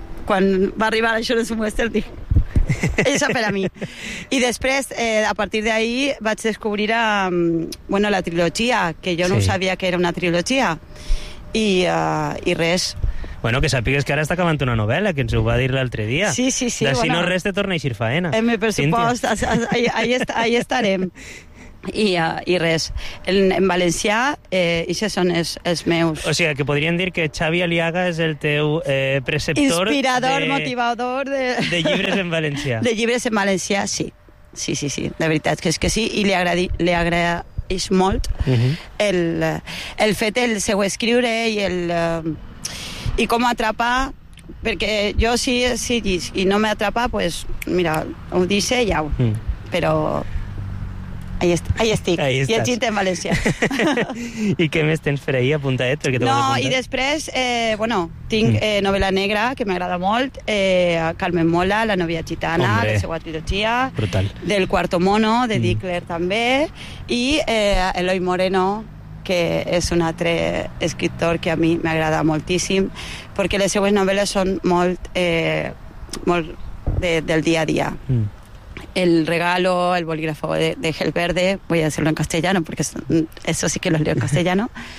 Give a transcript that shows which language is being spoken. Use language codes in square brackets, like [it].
[ca] Quan va arribar això no és un western, dic, això per a mi. I després, a partir d'ahí, vaig descobrir la trilogia, que jo no sabia que era una trilogia. I res... Bueno, que sàpigues que ara està acabant una novel·la, que ens ho va dir l'altre dia. Sí, sí, sí. De si no res, te torna a eixir faena. En el pressupost, ahí estarem. I res, en valencià, ixes són els meus. O sigui, que podríem dir que Xavi Aliaga és el teu preceptor... Inspirador, motivador... De llibres en valencià. De llibres en valencià, sí. Sí, sí, sí, de veritat, que és que sí, i li agrada... és molt el fet el seu escriure i el... i com atrapa, perquè jo si no m'atrapa, pues mira, ho dice ja. Però ahí estic. Ahí i estic en valencià. I què més tens per ahí, apuntaet? No, i després, tinc novel·la negra, que m'agrada molt, Carmen Mola, La novia gitana, la seva trilogia, del Cuarto Mono, de Dickler també, i Eloy Moreno, que és un altre escriptor que a mi m'agrada moltíssim, perquè les seues novel·les són molt, molt del dia a dia. [es] El regalo, el bolígrafo de Gel Verde, voy a hacerlo en castellano, porque eso sí que lo leo en castellano.